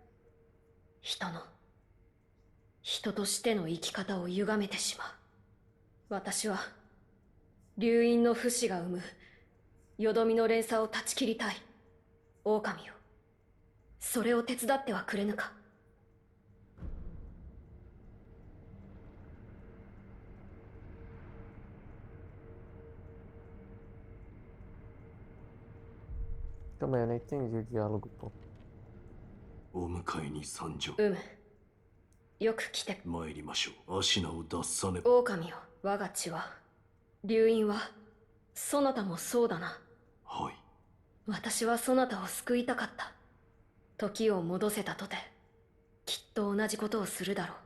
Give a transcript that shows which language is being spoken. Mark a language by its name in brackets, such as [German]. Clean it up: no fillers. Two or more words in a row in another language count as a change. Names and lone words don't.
[Japanese] 人としての生き方を歪めてしまう。私は、流因の不死が生む、よどみの連鎖を断ち切りたい。狼よ。それを手伝ってはくれぬか。 [Portuguese] Calma aí, eu não entendi o diálogo, pô. [Japanese] お迎えに参上。よく来て。参りましょう。アシナを脱さねば。狼よ。我が血は、流因は、そなたもそうだな。はい。私はそなたを救いたかった。時を戻せたとて、きっと同じことをするだろう。